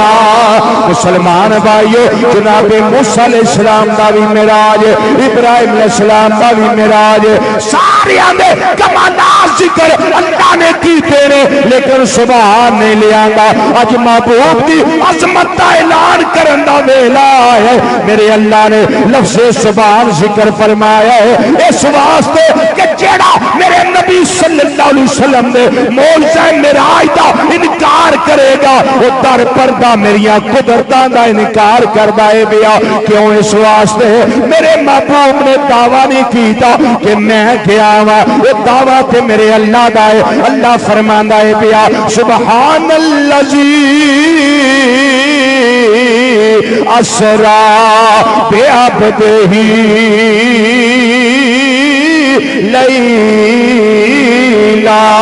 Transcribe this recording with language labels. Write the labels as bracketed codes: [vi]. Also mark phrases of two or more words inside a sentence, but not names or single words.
[pa] مسلمان بھائیو جناب موسیٰ [ar] علیہ السلام [pa] دا بھی معراج، ابراہیم [ar] علیہ السلام [pa] دا بھی معراج، سارے آندے کمالات ذکر اللہ نے کیتے نے، لیکن سبحان نہیں لیا گا۔ اج محبوب دی عظمت دا اعلان کرن دا ویلا ہے، میرے اللہ نے لفظ سبحان ذکر فرمایا ہے اس واسطے کہ جیڑا میرے نبی [ar] صلی اللہ علیہ وسلم [pa] نے معجزہ معراج دا انکار کرے گا وہ در پردہ میریاں قدرتاں دا انکار کردا ہے بیا۔ کیوں؟ اس واسطے میرے محبوب نے دعویٰ نہیں کیتا کہ میں گیا ہوا، وہ دعویٰ تے میرے اللہ دا ہے۔ اللہ فرماندا ہے بیا [ar] سبحان الذی اسرا بعبدہ لیلا۔